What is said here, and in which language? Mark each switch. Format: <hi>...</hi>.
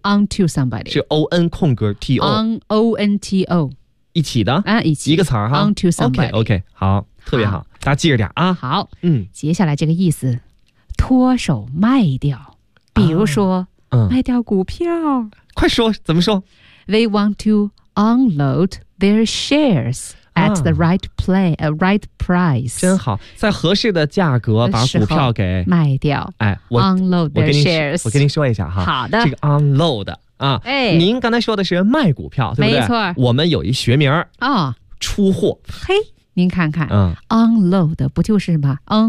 <en>onto somebody</en> <zh>是 on 空格 to on onto 一起的、一起一个词哈</zh> <en>onto somebody。</en> <zh>OK， 好，特别 好，大家记着点啊。好，接下来这个意思脱手卖掉，比如说、卖掉股票，快说怎么说。</zh> <en>They want to unload their shares at the right place, right price。</en> <zh>真好，在合适的价格把股票给卖掉。</zh> <en>unload their shares。</en> <zh>我跟您说一下哈，好的，这个 unload 啊、您刚才说的是卖股票，对不对？没错，我们有一学名、出货。嘿，您看看、unload 不就是吗？</zh>